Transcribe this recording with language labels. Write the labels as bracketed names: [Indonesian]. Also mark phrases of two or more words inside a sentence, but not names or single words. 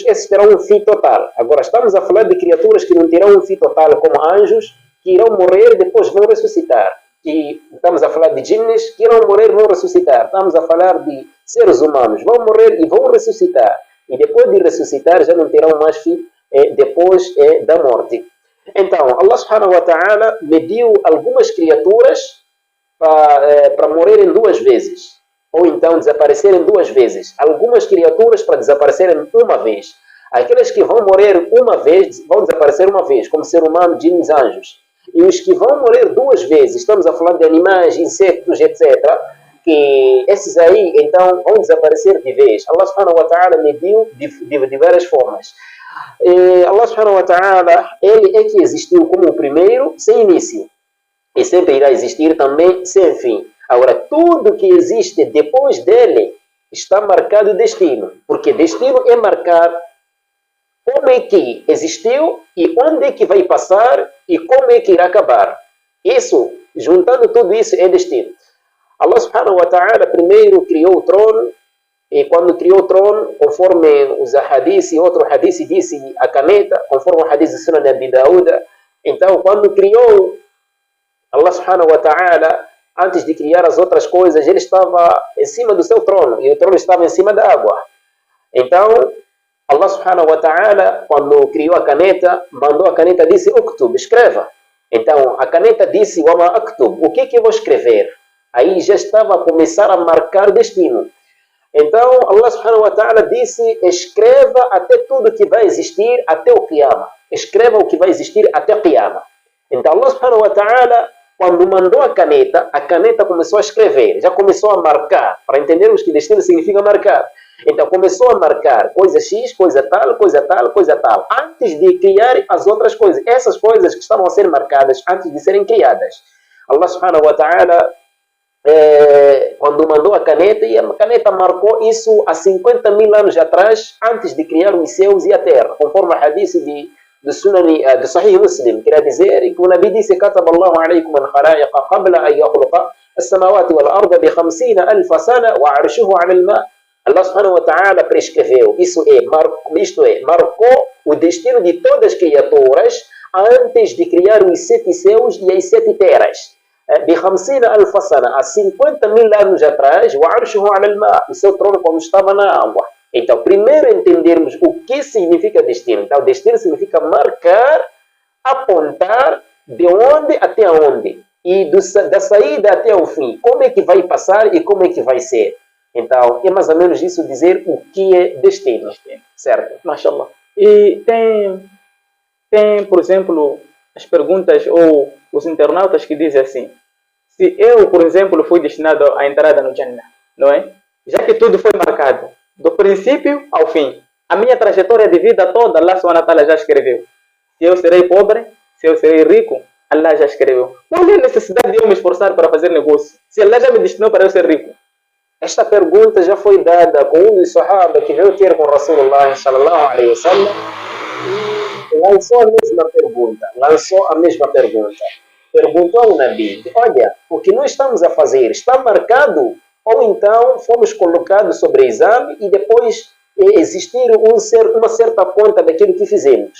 [Portuguese] Esses terão um fim total. Agora, estamos a falar de criaturas que não terão um fim total, como anjos, que irão morrer e depois vão ressuscitar. E estamos a falar de jinnes que irão morrer e vão ressuscitar. Estamos a falar de seres humanos, vão morrer e vão ressuscitar. E depois de ressuscitar já não terão mais fim depois da morte. Então, Allah [Arabic] سبحانه وتعالى [Portuguese] mediu algumas criaturas para morrerem duas vezes. Ou então desaparecerem duas vezes. Algumas criaturas para desaparecerem uma vez. Aquelas que vão morrer uma vez, vão desaparecer uma vez, como ser humano, jinnes, anjos. E os que vão morrer duas vezes, estamos a falar de animais, insectos, etc., que esses aí, então, vão desaparecer de vez. Allah [Arabic] سبحانه وتعالى [Portuguese] mediu de várias formas. Allah [Arabic] سبحانه وتعالى, [Portuguese] ele é que existiu como o primeiro, sem início. E sempre irá existir também sem fim. Agora, tudo que existe depois dele está marcado destino. Porque destino é marcar como é que existiu e onde é que vai passar e como é que irá acabar. Isso, juntando tudo isso, é destino. Allah [Arabic] سبحانه وتعالى [Portuguese] primeiro criou o trono, e quando criou o trono, conforme os hadith e outro hadith disse a caneta, conforme o hadith de Sunan Abi Dawud. Então, quando criou Allah [Arabic] سبحانه وتعالى, [Portuguese] antes de criar as outras coisas, ele estava em cima do seu trono, e o trono estava em cima da água. Então, Allah [Arabic] سبحانه وتعالى, [Portuguese] quando criou a caneta, mandou a caneta, disse: Uktub, escreva. Então, a caneta disse: [Arabic] وما أكتب, [Portuguese] o que eu vou escrever? Aí já estava a começar a marcar destino. Então, Allah [Arabic] سبحانه وتعالى [Portuguese] disse: escreva até tudo que vai existir até o Qiyamah. Escreva o que vai existir até o Qiyamah. Então, Allah [Arabic] سبحانه وتعالى, [Portuguese] quando mandou a caneta começou a escrever, já começou a marcar, para entendermos que destino significa marcar. Então, começou a marcar coisa X, coisa tal, coisa tal, coisa tal, antes de criar as outras coisas. Essas coisas que estavam a ser marcadas antes de serem criadas. Allah [Arabic] سبحانه وتعالى, [Portuguese] quando mandou a caneta, e a caneta marcou isso há 50 mil anos atrás, antes de criar os céus e a terra, conforme a hadith de Sahih Muslim, quer dizer que o Nabi disse: [Arabic] كتب الله عليكم الخلائق قبل أن يخلق السماوات والأرض ب50 ألف سنة وعرشه على الماء. [Portuguese] Allah [Arabic] سبحانه وتعالى [Portuguese] prescreveu, isto é, marcou o destino de todas as criaturas antes de criar os 7 céus e as 7 terras. [Arabic] ب50 ألف سنة, [Portuguese] há 50.000 anos atrás, [Arabic] وعرشه على الماء, [Portuguese] o seu trono como estava na água. Então, primeiro entendermos o que significa destino. Então, destino significa marcar, apontar de onde até onde. E da saída até o fim. Como é que vai passar e como é que vai ser. Então, é mais ou menos isso dizer o que é destino. Certo? Mashallah. E tem, por exemplo, as perguntas ou os internautas que dizem assim: se eu, por exemplo, fui destinado à entrada no Jannah, não é? Já que tudo foi marcado, do princípio ao fim, a minha trajetória de vida toda, Allah [Arabic] سبحانه وتعالى [Portuguese] já escreveu. Se eu serei pobre, se eu serei rico, Allah já escreveu. Qual é a necessidade de eu me esforçar para fazer negócio, se Allah já me destinou para eu ser rico? Esta pergunta já foi dada com um dos sahaba que veio ter com Rasulullah [Arabic] صلى الله عليه وسلم [Portuguese] e lançou a mesma pergunta. Perguntou ao Nabi: olha, o que nós estamos a fazer está marcado? Ou então fomos colocados sobre exame e depois existir uma certa conta daquilo que fizemos?